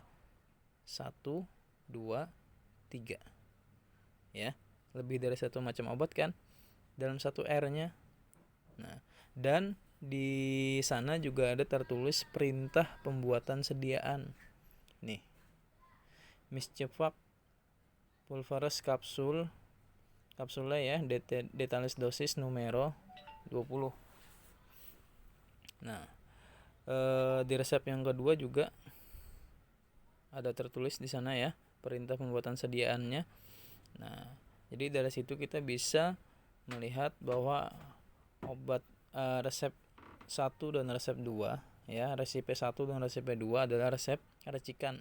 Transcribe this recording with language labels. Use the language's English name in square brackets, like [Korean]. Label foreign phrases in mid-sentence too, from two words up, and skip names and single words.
[Indonesian] 1 2 3. Ya. Lebih dari 1 macam obat kan dalam 1 R-nya. Nah, dan di sana juga ada tertulis perintah pembuatan sediaan. Nih. [Latin] Miscevac pulveris [Indonesian] kapsulnya ya, [Latin] detalis dosis numero 20. [Indonesian] Nah, di resep yang kedua juga ada tertulis di sana ya, perintah pembuatan sediaannya. Nah, jadi dari situ kita bisa melihat bahwa obat resep 1 dan resep 2 ya, resipe 1 dan resipe 2 adalah resep racikan.